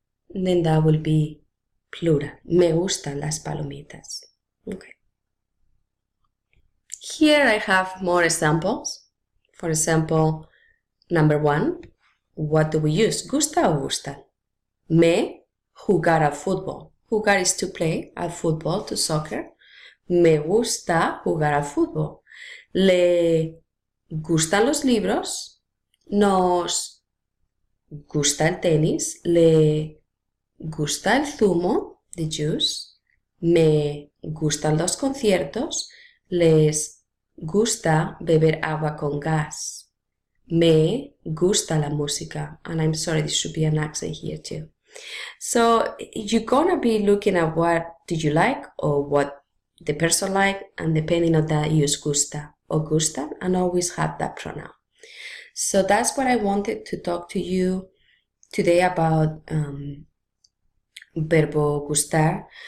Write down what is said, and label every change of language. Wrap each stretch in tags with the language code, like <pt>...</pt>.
<en>Then that will be plural.</en> <es>Me gustan las palomitas.</es> <en>Okay. Here I have more examples. For example, number 1, what do we use?</en> <es>Gusta o gustan? Me, jugar al fútbol. Jugar</es> <en>is to play</en> <es>al fútbol,</es> <en>to soccer.</en> <es>Me gusta jugar al fútbol. Le gustan los libros. Nos gusta el tenis. Le gusta el zumo,</es> <en>the juice.</en> <es>Me gustan los conciertos. Les gusta beber agua con gas. Me gusta la música.</es> <en>And I'm sorry, this should be an accent here too. So you're gonna be looking at what do you like or what the person like, and depending on that, use gusta or gustan, and always have that pronoun. So that's what I wanted to talk to you today about verbo gustar.</en>